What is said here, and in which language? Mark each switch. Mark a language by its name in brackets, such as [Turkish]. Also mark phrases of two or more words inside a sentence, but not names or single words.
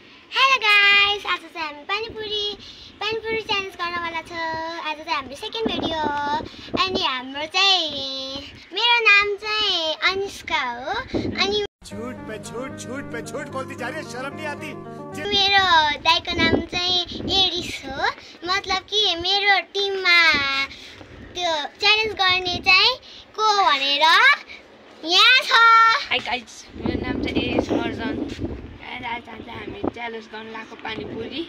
[English] hello guys, [Nepali] आज चाहिँ हामी पानीपुरी च्यालेन्ज गर्नवाला छ। आज चाहिँ हाम्रो [English] second video [Nepali] हो अनि हाम्रो चाहिँ मेरो नाम चाहिँ अनुष्का हो अनि [Hindi] झूठ पे झूठ बोलती जा रही है, शर्म नहीं आती। [Nepali] मेरो दाइको नाम चाहिँ एरिस हो। मतलब कि मेरो टिममा त्यो च्यालेन्ज गर्ने चाहिँ को भनेर यहाँ छ। [English] hi guys, [Nepali] मेरो नाम चाहिँ एरिस अर्जन। आज हामी च्यालेन्ज गर्न लागेको पानीपुरी।